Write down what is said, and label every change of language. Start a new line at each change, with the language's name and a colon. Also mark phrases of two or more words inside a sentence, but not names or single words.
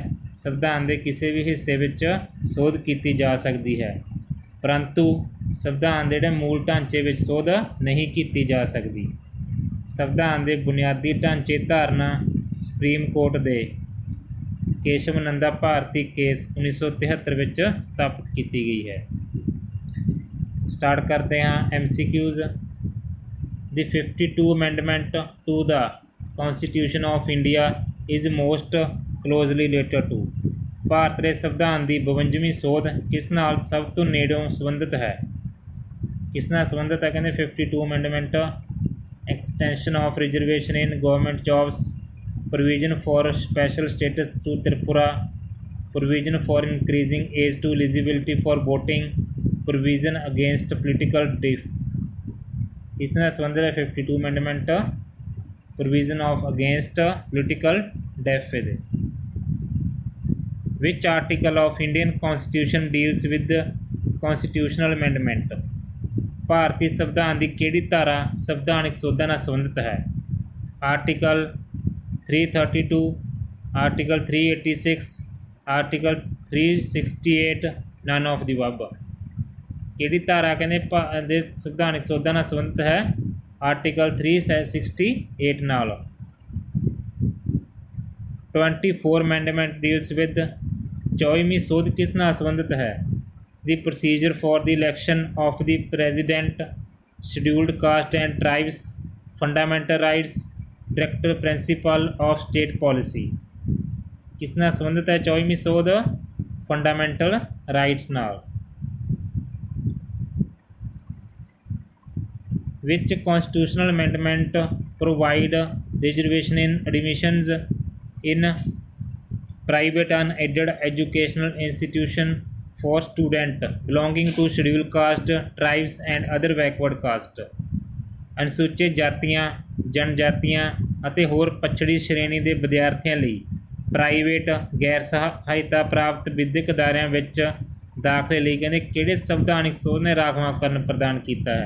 Punjabi: ਸੰਵਿਧਾਨ ਦੇ ਕਿਸੇ ਵੀ ਹਿੱਸੇ ਵਿੱਚ ਸੋਧ ਕੀਤੀ ਜਾ ਸਕਦੀ ਹੈ, ਪਰੰਤੂ ਸੰਵਿਧਾਨ ਦੇ ਜਿਹੜੇ ਮੂਲ ਢਾਂਚੇ ਵਿੱਚ ਸੋਧ ਨਹੀਂ ਕੀਤੀ ਜਾ ਸਕਦੀ। ਸੰਵਿਧਾਨ ਦੇ ਬੁਨਿਆਦੀ ਢਾਂਚੇ ਧਾਰਨਾ ਸੁਪਰੀਮ ਕੋਰਟ ਦੇ ਕੇਸ਼ਵ ਨੰਦਾ ਭਾਰਤੀ ਕੇਸ 1973 ਵਿੱਚ ਸਥਾਪਿਤ ਕੀਤੀ ਗਈ ਹੈ। ਸਟਾਰਟ ਕਰਦੇ ਹਾਂ MCQs।
English: The 52 amendment to the Constitution of India is most closely related to।
Punjabi: ਭਾਰਤ ਦੇ ਸੰਵਿਧਾਨ ਦੀ 52ਵੀਂ ਸੋਧ ਕਿਸ ਨਾਲ ਸਭ ਤੋਂ ਨੇੜਿਓਂ ਸੰਬੰਧਿਤ ਹੈ? ਕਿਸ ਨਾਲ ਸੰਬੰਧਿਤ ਹੈ?
English: ਕਹਿੰਦੇ 52 amendment extension of reservation in government jobs, provision for special status to Tripura, provision for increasing age to eligibility for voting, provision against political death।
Punjabi: ਇਸ ਨਾਲ ਸੰਬੰਧਿਤ ਹੈ
English: 52 amendment provision of against political death। ਇਹਦੇ which article of Indian Constitution deals with constitutional amendment?
Punjabi: ਭਾਰਤੀ ਸੰਵਿਧਾਨ ਦੀ ਕਿਹੜੀ ਧਾਰਾ ਸੰਵਿਧਾਨਿਕ ਸੋਧਾਂ ਨਾਲ ਸੰਬੰਧਿਤ ਹੈ?
English: ਆਰਟੀਕਲ 332, ਆਰਟੀਕਲ 386, ਆਰਟੀਕਲ 368, none of the above।
Punjabi: ਕਿਹੜੀ ਧਾਰਾ ਕਹਿੰਦੇ ਦੇ ਸੰਵਿਧਾਨਿਕ ਸੋਧਾਂ ਨਾਲ ਸੰਬੰਧਿਤ ਹੈ? ਆਰਟੀਕਲ 368 ਨਾਲ। 24
English: amendment deals with
Punjabi: 24ਵੀਂ ਸੋਧ ਕਿਸ ਨਾਲ ਸੰਬੰਧਿਤ ਹੈ?
English: The procedure for the election of the president, scheduled caste and tribes, fundamental rights, director principle of state policy।
Punjabi: ਕਿਸ ਨਾਲ ਸੰਬੰਧਿਤ ਹੈ 24ਵੀਂ ਸੋਧ?
English: fundamental rights
Punjabi: ਨਾਲ।
English: Which constitutional amendment provide reservation in admissions in private unaided educational institution for student belonging to scheduled caste, tribes and other backward caste।
Punjabi: ਅਨੁਸੂਚਿਤ ਜਾਤੀਆਂ, ਜਨਜਾਤੀਆਂ ਅਤੇ ਹੋਰ ਪਛੜੀ ਸ਼੍ਰੇਣੀ ਦੇ ਵਿਦਿਆਰਥੀਆਂ ਲਈ ਪ੍ਰਾਈਵੇਟ ਗੈਰ ਸਹਾਇਤਾ ਪ੍ਰਾਪਤ ਵਿਦਿਅਕ ਅਦਾਰਿਆਂ ਵਿੱਚ ਦਾਖਲੇ ਲਈ ਕਹਿੰਦੇ ਕਿਹੜੇ ਸੰਵਿਧਾਨਿਕ ਸੋਧ ਨੇ ਰਾਖਵਾਂਕਰਨ ਪ੍ਰਦਾਨ ਕੀਤਾ ਹੈ?